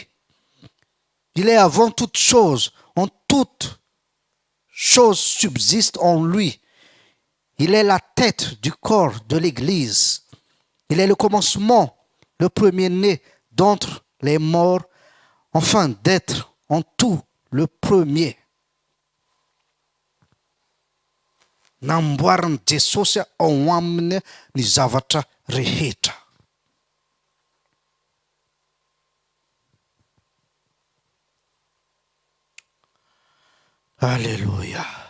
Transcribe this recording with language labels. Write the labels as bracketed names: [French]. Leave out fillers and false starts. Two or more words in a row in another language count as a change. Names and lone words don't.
[French] Il est avant toute chose, en toute chose subsiste en lui. Il est la tête du corps de l'Église. Il est le commencement, le premier-né d'entre les morts, afin d'être en tout le premier. [Malagasy] Namboariny Jesosy ao aminy ny zavatra rehetra. [French] Alléluia.